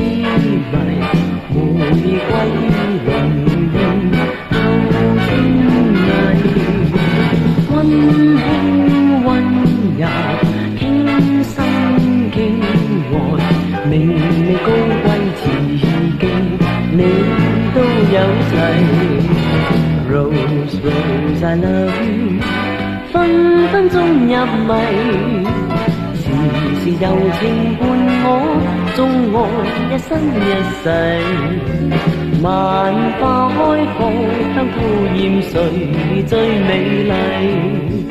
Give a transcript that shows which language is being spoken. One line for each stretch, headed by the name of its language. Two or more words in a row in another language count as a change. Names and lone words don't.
Cantonese: 迷，玫瑰濃豔透天麗，溫馨溫柔傾心傾愛，明媚高貴自敬，你都有齊。
English: Rose, Rose, I love you，
Cantonese: 分分鐘入迷，時時柔情伴我，縱愛一生一世。萬花開放，香吐豔誰最美麗？